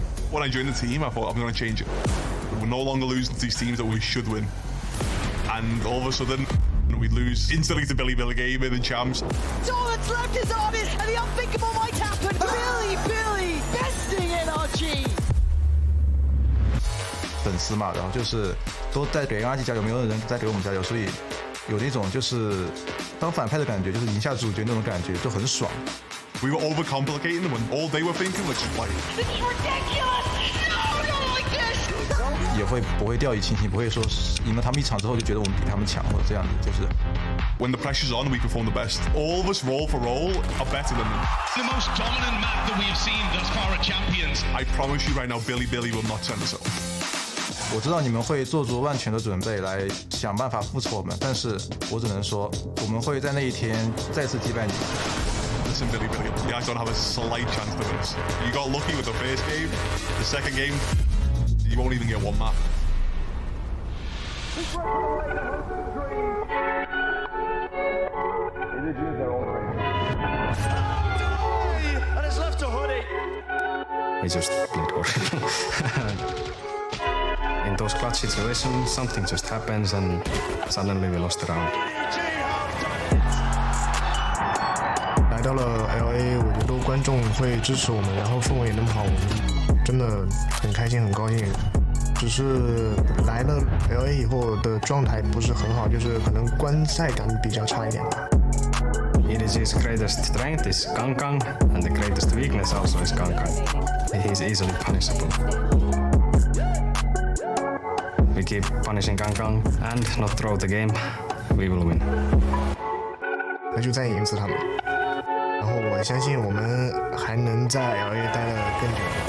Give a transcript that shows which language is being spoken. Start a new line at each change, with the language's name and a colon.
English: When I joined the team, I thought I'm going to change it. We're no longer losing to these teams that we should win. And all of a sudden, we lose instantly to Billy Billy game in the champs. All that's left is on it, and the unthinkable might happen. Billy Billy besting NRG.
Chinese: 粉丝嘛，然后就是都在给阿吉加油，没有人在给我们加油，所以有那种就是当反派的感觉，就是赢下主角那种感觉，就很爽。
English: We were overcomplicating them, and all they were thinking was just like, This is ridiculous! No, not like this!
Chinese: 也会不会掉以轻心，不会说赢了他们一场之后就觉得我们比他们强或者这样子，就是。
English: When the pressure's on, we perform the best. All of us, roll for roll, are better than them. The most dominant map that we have seen thus far at Champions. I promise you right now, Billy Billy will not send us out.
Chinese: 我知道你们会做足万全的准备来想办法复仇我们，但是我只能说，我们会在那一天再次击败你。
English: Listen, Billy Billy, you guys don't have a slight chance to win us. You got lucky with the first game. The second game, you won't even get one map. And it's left to Hoodie. We just played horrible. In those clutch situations, something just happens and suddenly we lost the round.
Chinese: 来到了 LA， 我觉得观众会支持我们，然后氛围也那么好，我们真的很开心很高兴。只是来了 LA 以后的状态不是很好，就是可能观赛感比较差一点吧。
English: EDG's greatest strength is Kangkang, and the greatest weakness also is Kangkang. He's easily punishable. We keep punishing Kangkang and not throw the game, we will win.
Chinese: 那就再赢死他们。然后我相信我们还能在 LA 待得更久。